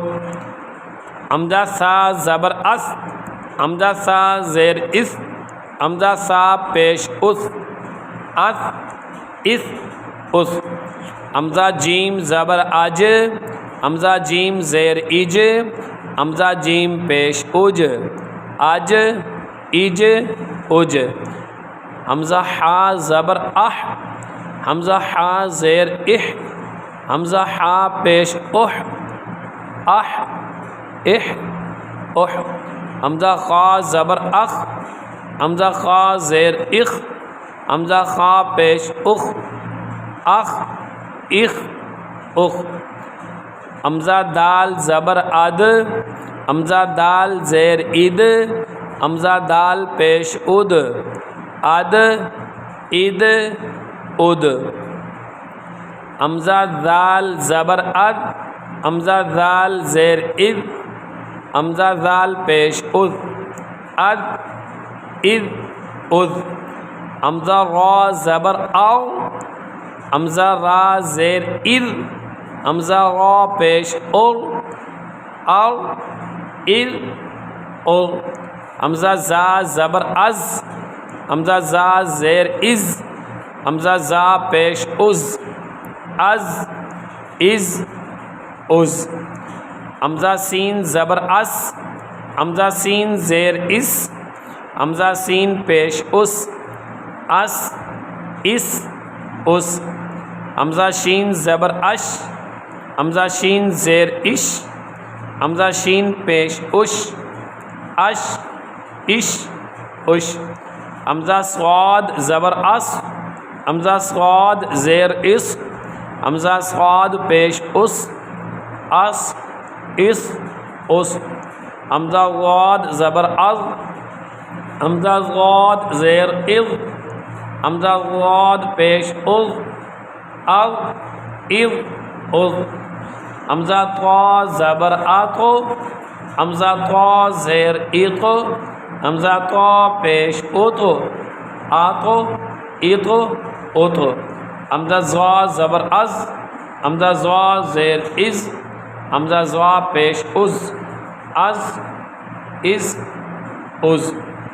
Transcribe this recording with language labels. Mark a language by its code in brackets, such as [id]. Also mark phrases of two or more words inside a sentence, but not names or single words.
[ur] حمزہ سا زبر اس، حمزہ سا زیر اس، حمزہ سا پیش اس، اس، اس، اس۔ حمزہ جیم زبر اج، حمزہ جیم زیر اج، حمزہ جیم پیش اج، اج، اج، اج۔ حمزہ حا زبر اح، حمزہ حا زیر اح، حمزہ حا پیش اح، اح، اح، اح۔ حمزہ خا زبر اخ، حمزہ خا زیر اخ، حمزہ خا پیش اخ، اخ، اخ، اخ۔ حمزہ دال زبر اد، حمزہ دال زیر اد، حمزہ دال پیش اد، اد، اد، اد۔ حمزہ دال زبر اد، حمزہ دال زیر اد، حمزہ دال پیش اد، اد، اد، اد۔ حمزہ را زبر او، حمزہ را زیر ار، حمزہ را پیش اور، او، ار، اور۔ حمزہ زا زبر از، حمزہ زا زیر از، حمزہ زا پیش از، از، از، از۔ حمزہ سین زبر اس، حمزہ سین زیر اس، حمزہ سین پیش اس، اس، اس، اس۔ حمزہ شین زبر اش، حمزہ شین زیر اش، حمزہ شین پیش اش، اش، اش، اش۔ حمزہ صاد زبر اس، حمزہ صاد زیر اس، حمزہ صاد پیش اس، اس، اس، اس۔ حمزہ غاد زبر از، حمزہ غاد زیر اذ، حمزہ غاد پیش اذ، اذ، اذ، اذ۔ حمزہ طا زبر اتو، حمزہ طا زیر ایتو، حمزہ طا پیش اوتو، آتو، ایتو، اوتو۔ حمزہ زوا زبر از، حمزہ زوا زیر از، حمزہ زوا پیش از، از، از، از۔